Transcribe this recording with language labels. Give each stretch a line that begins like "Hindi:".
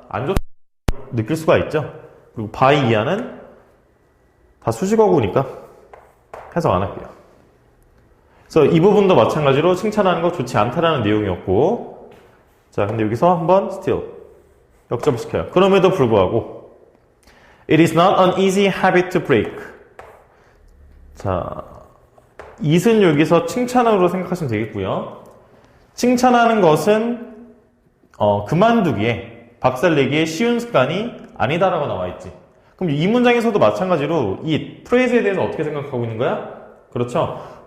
Korean: 안 좋다 느낄 수가 있죠. 그리고 by 이하는 다 수식어구니까 해석 안 할게요. 그래서 이 부분도 마찬가지로 칭찬하는 거 좋지 않다라는 내용이었고, 자, 근데 여기서 한번 still 역접을 시켜요.
English: 그럼에도 불구하고 It is not an easy habit to break.
Korean: 자, it은 여기서 칭찬으로 생각하시면 되겠고요. 칭찬하는 것은 그만두기에, 박살내기에 쉬운 습관이 아니다라고 나와 있지. 그럼 이 문장에서도 마찬가지로 이 프레이즈에 대해서 어떻게 생각하고 있는 거야? 그렇죠.